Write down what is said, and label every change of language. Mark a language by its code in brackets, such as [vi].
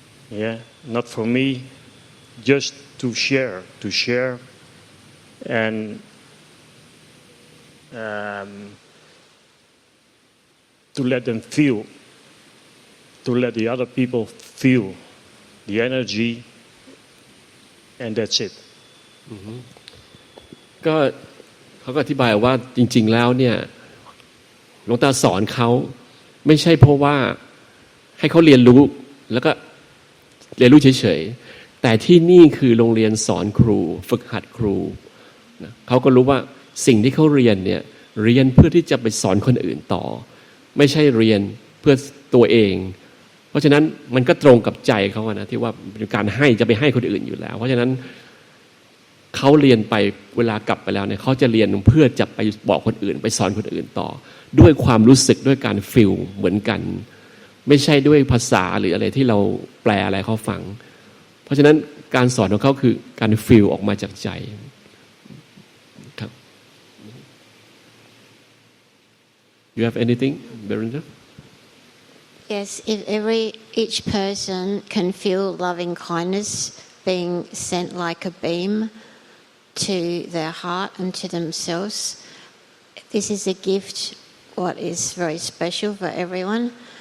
[en] Yeah, not for me, just to share and to let them feel, to let the other people feel the energy, and that's it. [th] ก็เขาก็อธิบายว่าจริงๆแล้วเนี่ยหลวงตาสอนเขาไม่ใช่เพราะว่าให้เขาเรียนรู้แล้วก็เรียนรู้เฉยๆแต่ที่นี่คือโรงเรียนสอนครูฝึกหัดครูนะเขาก็รู้ว่าสิ่งที่เขาเรียนเนี่ยเรียนเพื่อที่จะไปสอนคนอื่นต่อไม่ใช่เรียนเพื่อตัวเองเพราะฉะนั้นมันก็ตรงกับใจเขานะที่ว่าเป็นการให้จะไปให้คนอื่นอยู่แล้วเพราะฉะนั้น เขาเรียนไปเวลากลับไปแล้วเนี่ยเขาจะเรียนเพื่อจะไปบอกคนอื่นไปสอนคนอื่นต่อด้วยความรู้สึกด้วยการฟีลเหมือนกันไม่ใช่ด้วยภาษาหรืออะไรที่เราแปลอะไรเขาฟังเพราะฉะนั้นการสอนของเขาคือการฟีลออกมาจากใจครับ [en] You have anything, Belinda? Yes, if each person can feel loving kindness being sent like a beam to their heart and to themselves, this is a gift what is very special for everyone.